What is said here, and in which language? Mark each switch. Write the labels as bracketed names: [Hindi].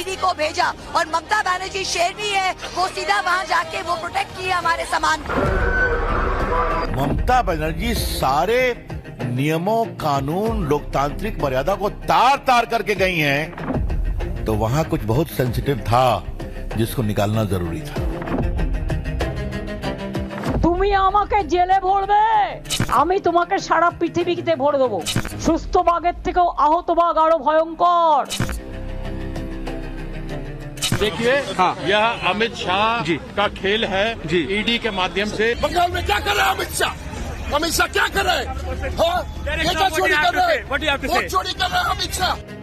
[Hindi] ED को भेजा और ममता बनर्जी शेरनी है, वो सीधा वहाँ जाके वो प्रोटेक्ट किया हमारे सामान। ममता बनर्जी सारे नियमों, कानून, लोकतांत्रिक मर्यादा को तार तार करके गई हैं, तो वहाँ कुछ बहुत सेंसिटिव था जिसको निकालना जरूरी था। [Bangla] তুমি আমাকে জেলে ভরবে, আমি তোমাকে সারা পৃথিবীতে ভরে দেবো। সুস্থ বাঘের থেকেও আহত বাঘ আরো ভয়ঙ্কর। [Hindi] देखिए हाँ, यह अमित शाह का खेल है ईडी के माध्यम से। बंगाल में क्या कर रहा है अमित शाह? अमित शाह क्या कर रहे हैं? हाँ? ये क्या चोरी कर रहे हैं? वोट चोरी कर रहे हैं अमित शाह।